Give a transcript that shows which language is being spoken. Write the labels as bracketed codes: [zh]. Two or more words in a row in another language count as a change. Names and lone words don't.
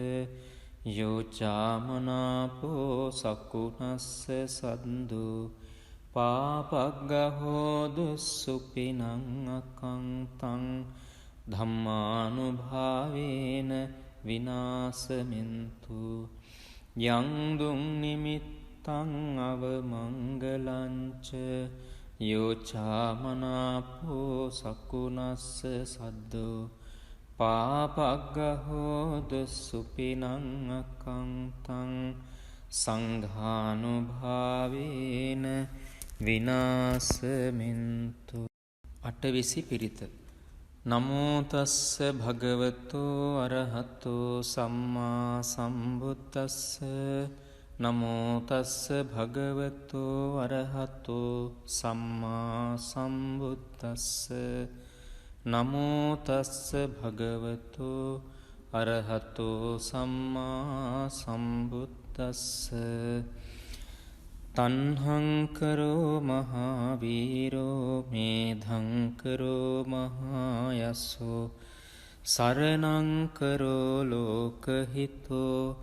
[pi] යෝචාමනාපෝ සකුනස්ස සද්දෝ පාපග්ගහෝදු සුපිනං අකංතං ධම්මානුභාවේන විනාසමින්තු යං දුං නිමිත්තං අවමංගලංච යෝචාමනාපෝ සකුනස්ස සද්දෝ පාපග්ගහෝදු සුපිනං අකංතං සංඝානුභාවේන විනාසමින්තු [si] අටවිසි පිරිත [pi] නමෝ තස්ස භගවතෝ අරහතෝ සම්මා සම්බුද්දස්ස නමෝ තස්ස භගවතෝ අරහතෝ සම්මා සම්බුද්දස්ස නමෝ තස්ස භගවතෝ අරහතෝ සම්මා සම්බුද්දස්ස තණ්හංකරෝ මහාවීරෝ මේධංකරෝ මහායස්සෝ සරණංකරෝ ලෝකහිතෝ